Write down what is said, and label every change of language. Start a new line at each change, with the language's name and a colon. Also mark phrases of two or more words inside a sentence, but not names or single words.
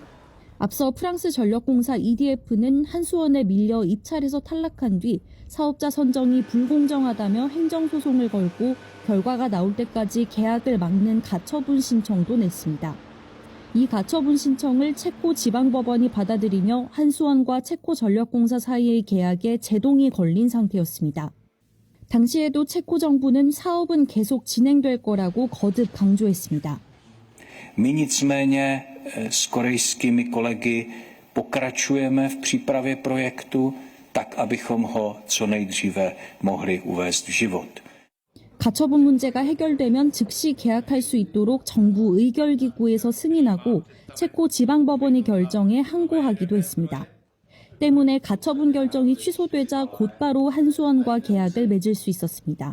Korean: 앞서 프랑스 전력공사 EDF는 한수원에 밀려 입찰에서 탈락한 뒤 사업자 선정이 불공정하다며 행정소송을 걸고 결과가 나올 때까지 계약을 막는 가처분 신청도 냈습니다. 이 가처분 신청을 체코 지방법원이 받아들이며 한수원과 체코 전력공사 사이의 계약에 제동이 걸린 상태였습니다. 당시에도 체코 정부는 사업은 계속 진행될 거라고 거듭 강조했습니다.
Czech: My nicméně s korejskými kolegy pokračujeme v přípravě projektu tak, abychom ho co nejdříve mohli uvést v život.
Korean: 가처분 문제가 해결되면 즉시 계약할 수 있도록 정부 의결기구에서 승인하고 체코 지방법원이 결정에 항고하기도 했습니다. 때문에 가처분 결정이 취소되자 곧바로 한수원과 계약을 맺을 수 있었습니다.